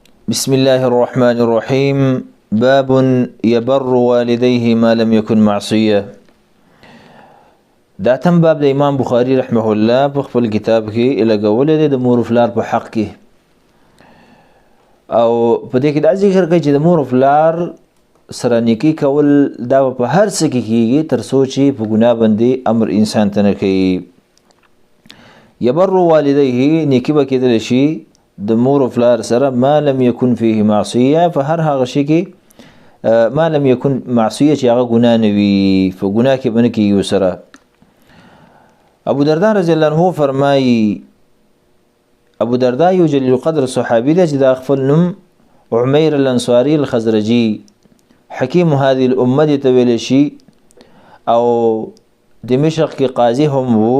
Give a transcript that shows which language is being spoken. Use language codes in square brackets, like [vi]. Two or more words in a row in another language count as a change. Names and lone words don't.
[ar] بسم الله الرحمن الرحيم باب يبر والديه ما لم يكن معصية. [ps] دا تم باب د امام بخاري رحمه الله په خپل کتاب کې لګولې د مور او فلار په حق کې، او په دې کې دا ذکر کوي چې د مور او فلار سره نیکی کول دا په هر څه کې کیږي تر څو چې په ګناه باندې امر انسان ته نه کوي. [ar] يبر والديه [ps] نیکی به کېدل شي د مور او فلار سره [ar] ما لم يكن فيه معصيه، [ps] فهر هغه شي کې [ar] ما لم يكن معصيه [ps] چې هغه ګناه نه وي، په ګناه کې باندې کیږي سره. ابو درداء [ar] رضی الله عنه [ps] فرمایي، ابو درداء یو جلیل القدر صحابي دی چې د خپل نوم عمیر الانصاري الخزرجي [ar] حکیم هذه الامه [ps] ته ویل شي، او دمشق کې قاضي هم وو.